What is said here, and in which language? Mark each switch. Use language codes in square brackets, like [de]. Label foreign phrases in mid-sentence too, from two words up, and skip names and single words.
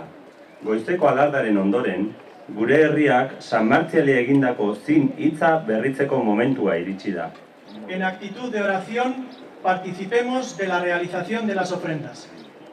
[eu] Goizeko alardaren ondoren, gure herriak San Martziali egindako zin hitza berritzeko momentua iritsi da. [es] En actitud de oración, participemos de la realización de las ofrendas.